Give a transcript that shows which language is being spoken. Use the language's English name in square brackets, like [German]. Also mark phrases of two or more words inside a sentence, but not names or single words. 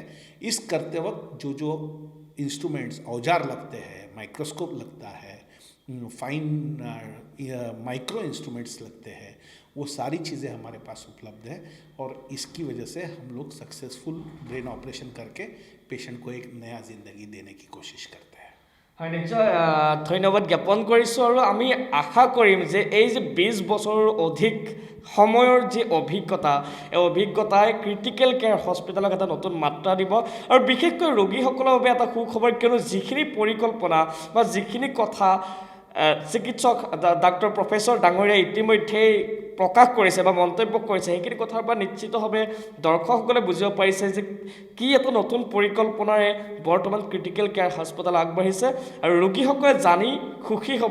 [Hindi] इस करते वक्त जो जो इंस्ट्रूमेंट्स, औजार लगते हैं, माइक्रोस्कोप लगता है, फाइन माइक्रो इंस्ट्रूमेंट्स लगते हैं, वो सारी चीज़ें हमारे पास उपलब्ध है और इसकी वजह से हम लोग सक्सेसफुल ब्रेन ऑपरेशन करके पेशेंट को एक नया जिंदगी देने की कोशिश करते हैं। [Assamese] হয় নিশ্চয় ধন্যবাদ জ্ঞাপন কৰিছোঁ আৰু আমি আশা কৰিম যে এই যে 20 বছৰৰ অধিক সময়ৰ যি অভিজ্ঞতা, এই অভিজ্ঞতাই [English] critical care hospital [Assamese] এটা নতুন মাত্ৰা দিব আৰু বিশেষকৈ ৰোগীসকলৰ বাবে এটা সুখবৰ, কিয়নো যিখিনি পৰিকল্পনা বা যিখিনি কথা চিকিৎসক ডাক্তৰ প্ৰফেচৰ ডাঙৰীয়াই ইতিমধ্যেই প্ৰকাশ কৰিছে বা মন্তব্য কৰিছে, সেইখিনি কথাৰ পৰা নিশ্চিতভাৱে দৰ্শকসকলে বুজিব পাৰিছে যে কি এটা নতুন পৰিকল্পনাৰে বৰ্তমান [English] critical care hospital [Assamese] আগবাঢ়িছে আৰু ৰোগীসকলে জানি সুখী হ'ব।